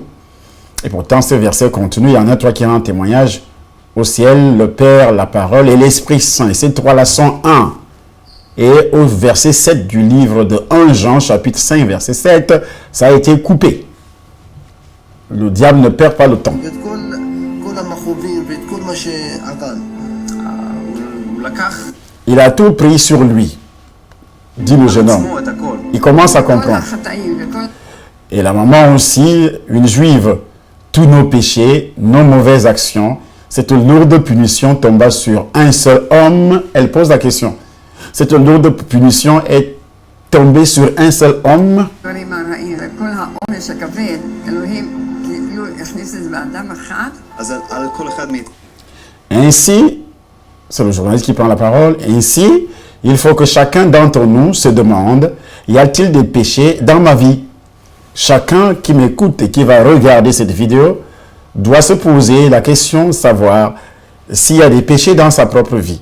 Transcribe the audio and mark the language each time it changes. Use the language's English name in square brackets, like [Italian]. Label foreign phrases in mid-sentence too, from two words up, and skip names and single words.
[French] Et pourtant ce verset continue. Il y en a trois qui rendent témoignage. Au ciel, le Père, la parole et l'Esprit Saint. Et ces trois-là sont un. Et au verset 7 du livre de 1 Jean, chapitre 5, verset 7, ça a été coupé. Le diable ne perd pas le temps. [Hebrew] ואת כל המכאובים ואת כל מה שעבר. הוא לקח [French] Il a tout pris sur lui, dit le jeune homme. [Hebrew] עצמו את הכל. [French] Il commence à comprendre. Et la maman aussi, une juive, tous nos péchés, nos mauvaises actions, cette lourde punition tomba sur un seul homme. Elle pose la question. Cette lourde punition est tombée sur un seul homme. [Hebrew] דברים הרעים וכל העונש הכבד, אלוהים כאילו הכניס את זה באדם אחד. אז על כל אחד מאיתנו. [French] Ainsi, c'est le journaliste qui prend la parole, ainsi, il faut que chacun d'entre nous se demande, y a-t-il des péchés dans ma vie? Chacun qui m'écoute et qui va regarder cette vidéo doit se poser la question de savoir s'il y a des péchés dans sa propre vie.